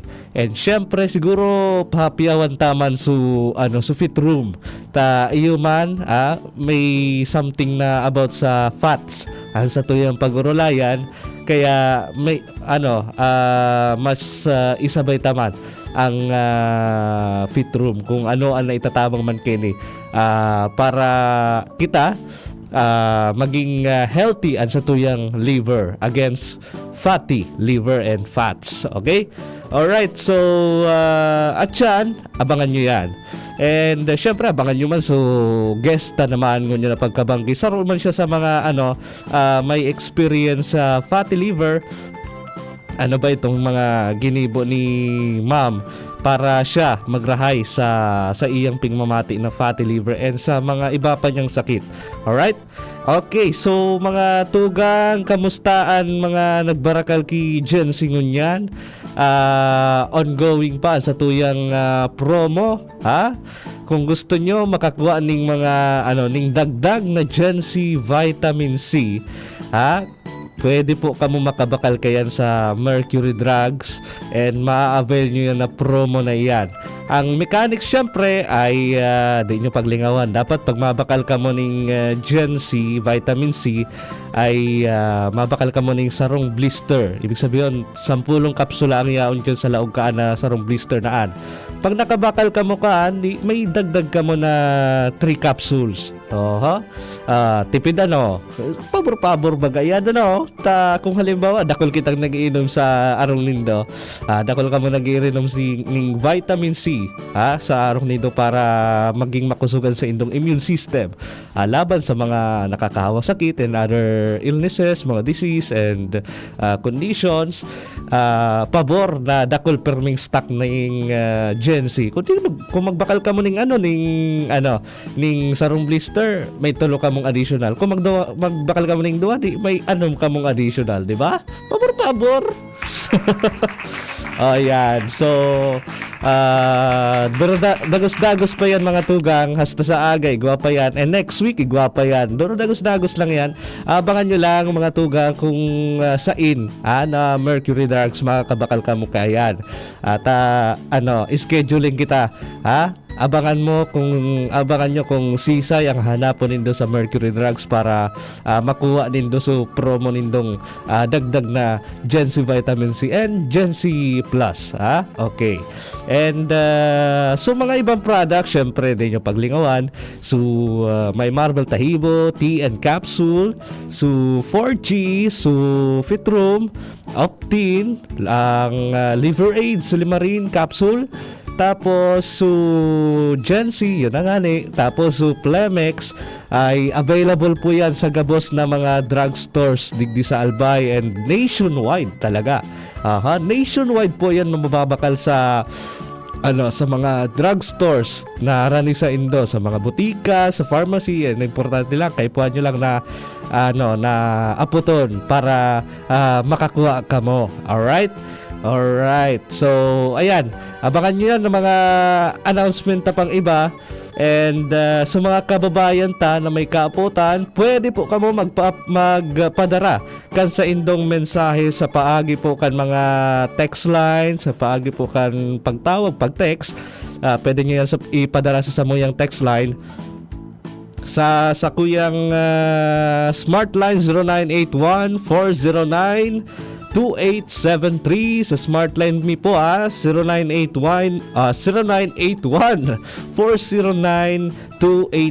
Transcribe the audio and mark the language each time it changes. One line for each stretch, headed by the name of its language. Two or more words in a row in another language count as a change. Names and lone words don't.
Bikol: And syempre siguro pahapiawan taman su fit room ta iyo man may something na about sa fats sa tuyang pag-urulayan kaya may mas isabay taman ang fit room kung ano ang naitatabang man kini para kita maging healthy ang sa tuyang
English: liver against fatty liver and fats. Okay? Alright, so
Filipino: at yan, abangan nyo yan.
Bikol: And syempre abangan nyo man so guest naman ngunyan na pagkabanggi. Saro man siya sa mga may experience sa
English: fatty liver.
Bikol: ano ba itong mga ginibo ni ma'am para siya magrahay sa iyang pingmamati na
English: fatty liver and
Bikol: sa mga iba pa niyang sakit.
English: Alright?
Bikol: Okay, so mga tugang, kamustaan mga nagbarakal ki Jen Singunyan? Ongoing pa sa tuyang promo, ha? Kung gusto nyo makakuha ning mga ning dagdag na Gen C vitamin C, ha? Pwede po kamo makabakal kayan sa Mercury Drugs and ma-avail nyo yan na promo na yan. Ang mechanics syempre ay di nyo paglingawan. Dapat pag mabakal ka mo ng Gen C, vitamin C, ay mabakal ka mo ng sarong blister. Ibig sabihin, 10 kapsula ang yaon dyan sa laog kaan na sarong blister naan. Pag nakabakal ka mo kaan, may dagdag ka mo na 3 capsules. Oho. Tipid pabor-pabor bagayan kung halimbawa dakol kitang nagiinom sa arong nindo, dakol ka mo nagiinom ng vitamin C sa arong nindo para maging makusugan sa indong
English: immune system
Bikol: laban sa mga nakakahawang sakit
English: and other illnesses,
Bikol: mga
English: disease and conditions.
Bikol: Pabor na dakol perming stock ng Gen C. Kung magbakal ka mo ning sarong blister, may tulo ka mong additional. Kung magbakal ka mo ning duwa, may anom ka mong additional, di ba? Pabor. Ayan. So, dagos-dagos pa yan mga tugang. Hasta sa aga, igwa pa yan.
English: And next week,
Bikol: igwa pa yan. Dagos-dagos lang yan. Abangan nyo lang mga tugang kung sain na Mercury Drugs makakabakal ka mo kayan. At scheduling kita. Abangan nyo kung sisay ang hanapon nindo sa Mercury Drugs para makuha nindo sa promo nindong dagdag na Gen C Vitamin C and Gen C Plus. Okay. And so mga ibang products, syempre din yung paglingawan. So may Marvel Tahibo, tea and capsule, so 4G, so Fitrum, Optin, ang Liver Aid, Sulimarin capsule. Tapos so Gen C, yun na nga ni. Tapos so Plemex ay available po yan sa gabos na mga drugstores digdi sa Albay and nationwide talaga. Nationwide po yan na mababakal sa mga drugstores na rani sa Indo, sa mga butika, sa pharmacy. And importante lang, kaipuan nyo lang na na aputon para makakuha ka mo. Alright, so ayan, abangan nyo yan ng mga announcement na pang iba. And sa mga kababayan na may kaaputan, pwede po kamo magpadara kan sa indong mensahe sa paagi po kan mga
English: text line,
Bikol: sa paagi po kan pagtawag, pag-text. Pwede nyo yan ipadara sa samuyang
English: text line
Bikol: sa kuyang smart line 0981 409 2873 sa smart line mi po 0981 409 2873.